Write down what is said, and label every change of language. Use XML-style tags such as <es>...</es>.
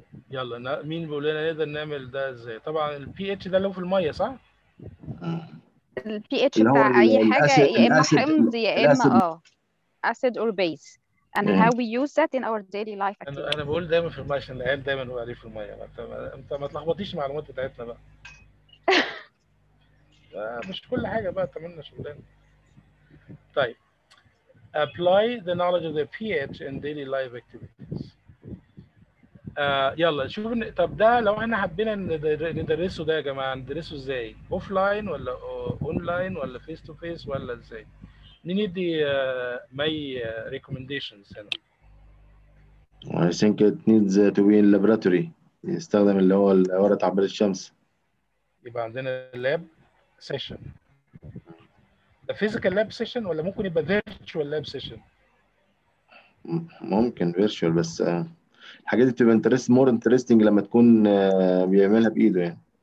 <ar>يلا مين بيقول لنا نقدر نعمل ده ازاي؟ طبعا البي اتش ده اللي هو في الميه، صح؟ ال pH اللي هو بتاع اي حاجة يا اما الاسيد حمض يا الاسيد.</ar> <en>اما acid or base, and how we use that in our daily life activities.</en> <ar>انا بقول دايما في الميه عشان العيال دايما هو عليه في الميه. انت ما تلخبطيش المعلومات بتاعتنا بقى. مش كل حاجه بقى تعملنا شغلانه.</ar> <en>طيب apply the knowledge of the pH in daily life activities.</en> <ar>يلا شوف طب ده لو احنا حبينا ندرسه ده يا جماعه، ندرسه ازاي؟ اوف لاين ولا اون لاين ولا فيس تو فيس ولا ازاي؟ مين يدي ماي recommendations هنا؟</ar> <en>I think it needs to be in laboratory.</en> <ar>يستخدم اللي هو ورقة عباد الشمس. يبقى عندنا لاب سيشن. ده فيزيكال لاب سيشن ولا ممكن يبقى فيرتشوال لاب سيشن؟ ممكن فيرتشوال، بس الحاجات دي بتبقى</ar> <en>more interesting</en> <ar>لما تكون بيعملها بايده يعني.</ar>